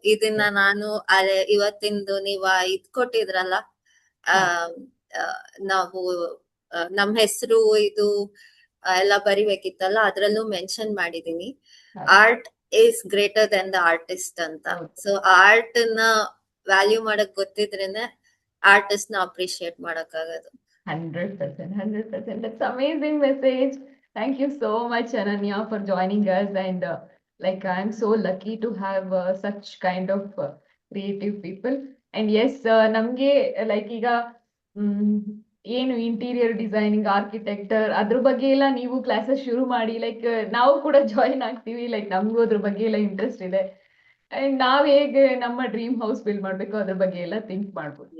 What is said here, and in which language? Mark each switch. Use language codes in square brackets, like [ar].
[kn] ಇದನ್ನ ನಾನು ಇವತ್ತಿಂದು ನೀವ ಇದ್ ಕೊಟ್ಟಿದ್ರಲ್ಲ, ನಾವು ನಮ್ ಹೆಸರು ಇದು ಎಲ್ಲ ಬರಿಬೇಕಿತ್ತಲ್ಲ, ಅದ್ರಲ್ಲೂ ಮೆನ್ಷನ್ ಮಾಡಿದೀನಿ, art [en] is greater than the artist [kn] ಅಂತ. ಸೊ ಆರ್ಟ್ ನ ವ್ಯಾಲ್ಯೂ ಮಾಡಕ್ ಗೊತ್ತಿದ್ರೇನೆ ಆರ್ಟಿಸ್ಟ್ ನ ಅಪ್ರಿಶಿಯೇಟ್ ಮಾಡಕ್ ಆಗೋದು. [en] 100%. That's amazing message. Thank you so much, Ananya, for joining us. And like I'm so lucky to have such kind of creative people. And yes, [kn] ನಮ್ಗೆ like ಈಗ ಏನು interior designing, architecture ಅದ್ರ ಬಗ್ಗೆ ಎಲ್ಲ ನೀವು ಕ್ಲಾಸಸ್ ಶುರು ಮಾಡಿ, ಲೈಕ್ ನಾವು ಕೂಡ ಜಾಯಿನ್ ಆಗ್ತೀವಿ. ಲೈಕ್ ನಮಗೂ ಅದ್ರ ಬಗ್ಗೆ ಎಲ್ಲ ಇಂಟ್ರೆಸ್ಟ್ ಇದೆ. ಅಂಡ್ ನಾವ್ ಹೇಗೆ ನಮ್ಮ ಡ್ರೀಮ್ ಹೌಸ್ ಬಿಲ್ಡ್ ಮಾಡ್ಬೇಕು ಅದ್ರ ಬಗ್ಗೆ ಎಲ್ಲ ಥಿಂಕ್ ಮಾಡ್ಬೋದು.